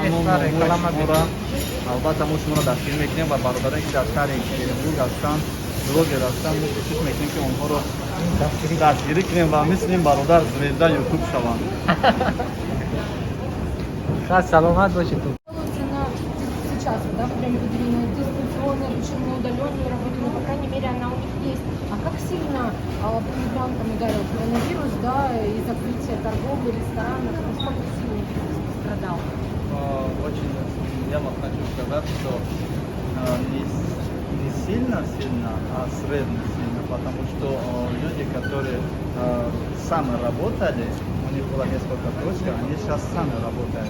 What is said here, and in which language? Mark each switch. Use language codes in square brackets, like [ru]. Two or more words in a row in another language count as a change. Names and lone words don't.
[fa] البته ما شما را دستگیر میکنیم و برادرانی که در شهر اکترینبورگ هستند بلاگر هستند کوشش میکنیم که اونها رو دستگیری کنیم و مثل این برادر زویزده یوتیوب شوند. خیلی سلامت باشید تو. [ru] Сейчас, да, время выделено дистанционное, причем на удаленную работу, но, по крайней мере, она у них есть. А как сильно мигрантам ударил коронавирус, да, и закрытие торговли, ресторанов, насколько сильно бизнес пострадал? Очень я вам хочу сказать, что не сильно, а средне сильно, потому что люди, которые сами работали, у них было несколько точек, они сейчас сами работают.